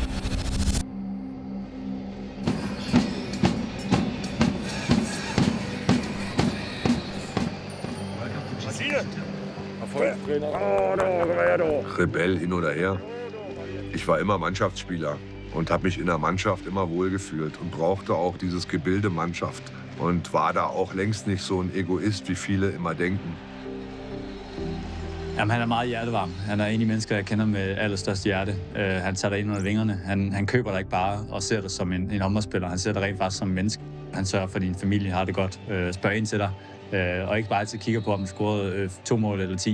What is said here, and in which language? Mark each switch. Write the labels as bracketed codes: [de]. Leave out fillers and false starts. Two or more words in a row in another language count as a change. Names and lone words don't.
[de] Rebell hin oder her. Ich war immer Mannschaftsspieler und habe mich in der Mannschaft immer wohlgefühlt und brauchte auch dieses Gebilde Mannschaft und war da auch längst nicht so ein Egoist, wie viele immer denken. [da] Jamen, han er meget hjertevarm. Han er en af de mennesker, jeg kender med allerstørste hjerte. Han tager dig ind under vingerne. Han køber dig ikke bare og ser dig som en håndboldspiller. Han ser dig rent faktisk som en menneske. Han sørger for, at din familie har det godt. Spørger ind til dig. Og ikke bare altid kigger på, om du scorede 2 mål eller 10.